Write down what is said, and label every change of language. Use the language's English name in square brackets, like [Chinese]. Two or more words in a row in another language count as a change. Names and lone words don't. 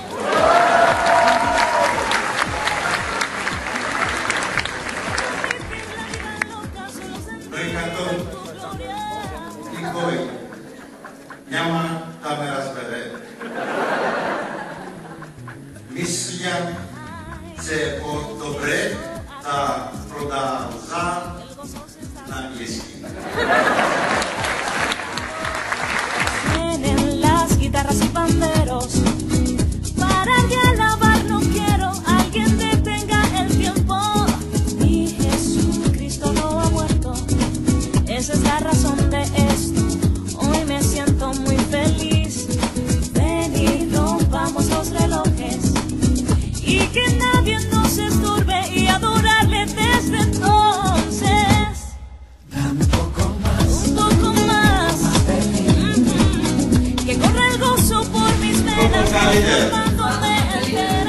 [Bulgarian] Тъй като никой няма да ме разбере, мисля, че е по-добре да продължа на английски. [Spanish] Tienen las guitarras y panderos para que alabar no quiero. Alguien detenga el tiempo. Mi Jesucristo no ha muerto. Esa es la razón de esto. Hoy me siento muy feliz. Ven y rompamos los relojes y que nadie nos estorbe y adorarle desde entonces. Dame un poco más. Que corra el gozo por mis venas, formándome entera.